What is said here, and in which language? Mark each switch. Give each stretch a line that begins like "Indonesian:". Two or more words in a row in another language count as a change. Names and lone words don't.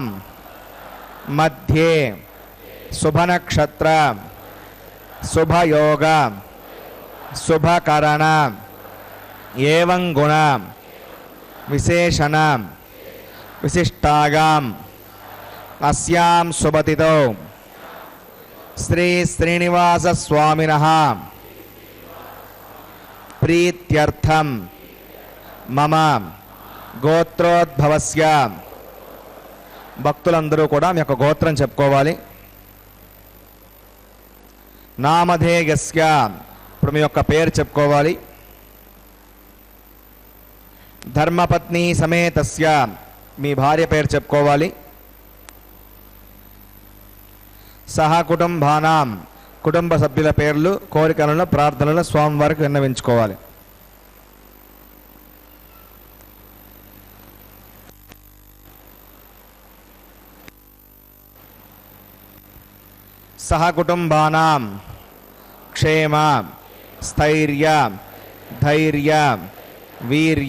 Sanskrit: मध्ये शुभनक्षत्र शुभयोग शुभकरण एवं गुण विशेषण विशिष्टायाम् अस्यां शुभतिथौ श्री श्रीनिवास स्वामिनः प्रीत्यर्थं मम గోత్రోద్భవస్య
Telugu: భక్తులందరూ కూడా మీ యొక్క గోత్రం చెప్పుకోవాలి. నామధేయస్య ఇప్పుడు మీ యొక్క పేరు చెప్పుకోవాలి.
Sanskrit: ధర్మపత్ని సమేతస్య
Telugu: మీ భార్య పేరు చెప్పుకోవాలి.
Sanskrit: సహ కుటుంబానాం
Telugu: కుటుంబ సభ్యుల పేర్లు కోరికలను ప్రార్థనలు స్వామివారికి విన్నవించుకోవాలి.
Sanskrit: सह कुटुंबानां क्षेम स्थैर्य धैर्य वीर्य